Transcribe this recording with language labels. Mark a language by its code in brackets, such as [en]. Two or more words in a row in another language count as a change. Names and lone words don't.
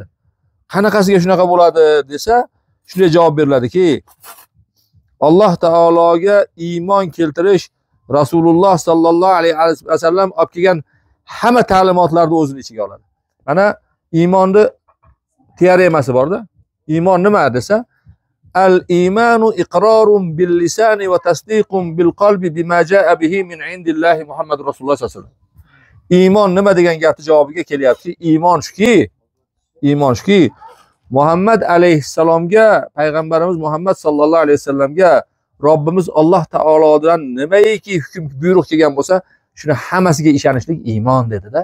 [uz] Qanaqasiga shunaqa bo'ladi desa, shunday javob beriladiki, Alloh taologa iymon keltirish Rasululloh [ar] صلى الله عليه وسلم [uz] olib kelgan hamma ta'limotlarni o'zini ichiga oladi. Mana iymonni teoremasi bor-da. Iymon nima desa, [ar] الإيمان إقرار باللسان وتصديق بالقلب بما جاء به من عند الله محمد رسول الله صلى الله عليه وسلم. [uz] Iymon nima degan gapni javobiga kelyapti. Iymon shuki, Muhammad alayhissalomga, payg'ambarimiz Muhammad [ar] صلى الله عليه وسلم [uz] Robbimiz Alloh taolodan nimaiki hukm buyruq kelgan bo'lsa, shuni hammasiga ishonishlik iymon dedi-da.